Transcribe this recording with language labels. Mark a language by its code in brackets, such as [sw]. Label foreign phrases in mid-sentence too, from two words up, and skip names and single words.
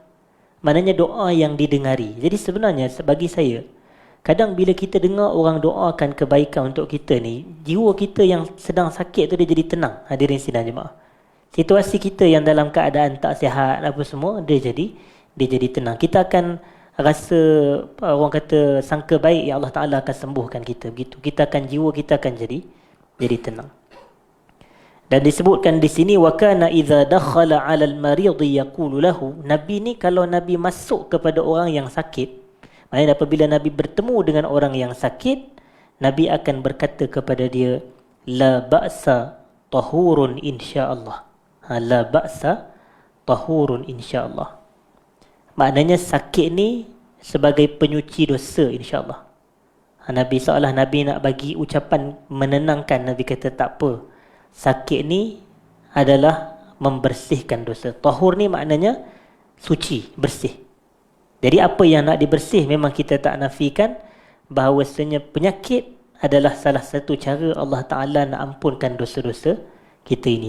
[ms] Maknanya doa yang didengari. Jadi sebenarnya bagi saya, kadang bila kita dengar orang doakan kebaikan untuk kita ni, jiwa kita yang sedang sakit tu dia jadi tenang. Hadirin sidang jemaah. Situasi kita yang dalam keadaan tak sihat apa semua, dia jadi tenang. Kita akan rasa, orang kata, sangka baik, ya Allah Ta'ala akan sembuhkan kita. Begitu. Kita akan, jiwa kita akan jadi tenang. Dan disebutkan di sini, [ar] وكان إذا دخل على المريض يقول له. [ms] Nabi ni kalau Nabi masuk kepada orang yang sakit, maknanya apabila Nabi bertemu dengan orang yang sakit, Nabi akan berkata kepada dia, [ar] لا بأس طهور إن شاء الله. لا بأس طهور إن شاء الله. [ms] Maknanya sakit ni sebagai penyuci dosa [ar] إن شاء الله. [ms] Nabi seolah Nabi nak bagi ucapan menenangkan. Nabi kata tak apa, sakit ni adalah membersihkan dosa. Tahur ni maknanya suci, bersih. Jadi apa yang nak dibersih, memang kita tak nafikan bahawasanya penyakit adalah salah satu cara Allah Ta'ala nak ampunkan dosa-dosa kita ini.